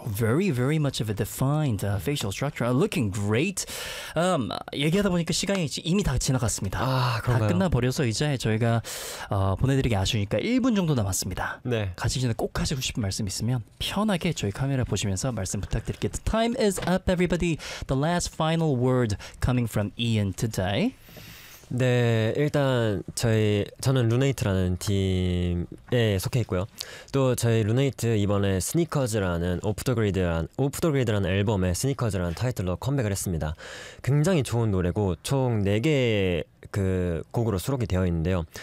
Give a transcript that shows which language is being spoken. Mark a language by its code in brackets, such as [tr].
[en] Very, very much of a defined facial structure. Looking great. [ko] 얘기하다 보니까 시간이 이미 다 지나갔습니다. 아, 그런가요? 다 끝나버려서 이제 저희가 보내드리기 아쉬우니까 1분 정도 남았습니다. 네. 가시기 전에 꼭 하시고 싶은 말씀 있으면 편하게 저희 카메라 보시면서 말씀 부탁드릴게요. [en] The time is up, everybody. The last final word coming from Ian today. [ko] 네, 일단 저는 루네이트라는 팀에 속해 있고요. 또 저희 루네이트 이번에 스니커즈라는 오프 더 그리드라는 앨범에 스니커즈라는 타이틀로 컴백을 했습니다. 굉장히 좋은 노래고 총 4개의 그 곡으로 수록이 되어 있는데요.